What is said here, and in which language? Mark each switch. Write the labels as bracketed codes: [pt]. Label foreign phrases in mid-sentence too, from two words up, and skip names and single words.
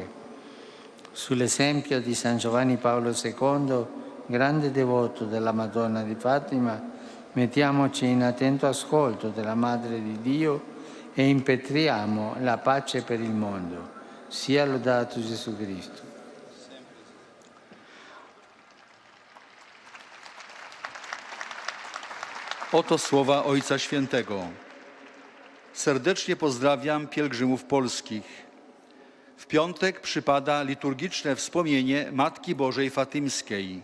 [it] Sull'esempio di San Giovanni Paolo II, grande devoto della Madonna di Fatima, mettiamoci in attento ascolto della Madre di Dio e impetriamo la pace per il mondo. Sia lodato Gesù Cristo. [pl] Oto słowa Ojca Świętego. Serdecznie pozdrawiam pielgrzymów polskich. W piątek przypada liturgiczne wspomnienie Matki Bożej Fatymskiej.